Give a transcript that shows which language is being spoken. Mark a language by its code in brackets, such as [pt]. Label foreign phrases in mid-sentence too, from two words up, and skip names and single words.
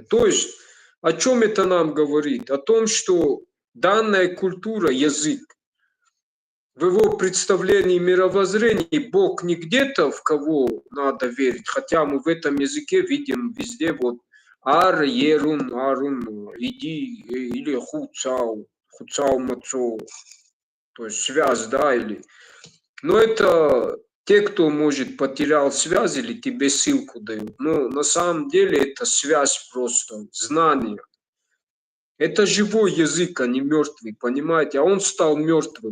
[ru] То есть, о чем это нам говорит? О том, что данная культура, язык, в его представлении мировоззрения Бог не где-то, в кого надо верить, хотя мы в этом языке видим везде вот ар, ерун, арун, иди, или хуцау, [os] хуцау мацоу, [ru] то есть связь, да, или... Но это те, кто, может, потерял связь или тебе ссылку дают. Но на самом деле это связь просто, знание. Это живой язык, а не мертвый, понимаете? А он стал мертвым.